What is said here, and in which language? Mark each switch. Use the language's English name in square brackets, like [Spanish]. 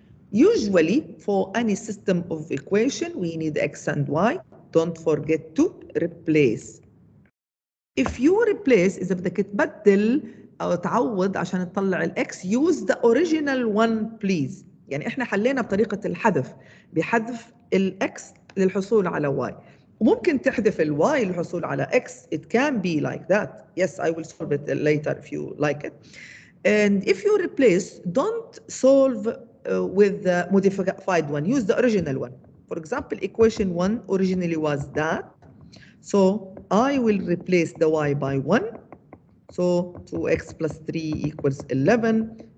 [English] Usually, for any system of equation, we need x and y. Don't forget to replace. If you replace, [Arabic] إذا بدك تبدل أو تعوض عشان تطلع الإكس, [English] use the original one please. [Arabic] يعني إحنا حلينا بطريقة الحذف, بحذف الإكس للحصول على y. وممكن تحذف الواي للحصول على x. [English] It can be like that. Yes, I will solve it later if you like it. And if you replace, don't solve with the modified one. Use the original one. For example, equation 1 originally was that. So I will replace the y by 1. So 2x plus 3 equals 11.